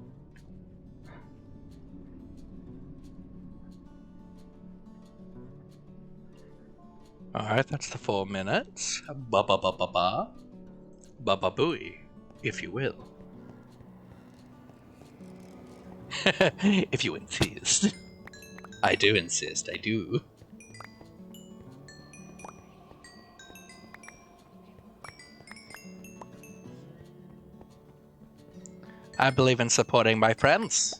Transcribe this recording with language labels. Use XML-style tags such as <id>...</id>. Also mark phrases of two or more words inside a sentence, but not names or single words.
<en>Alright, that's the 4 minutes. Ba-ba-ba-ba-ba. Ba-ba-booey, if you will. If you insist. I do insist, I do. I believe in supporting my friends.</en>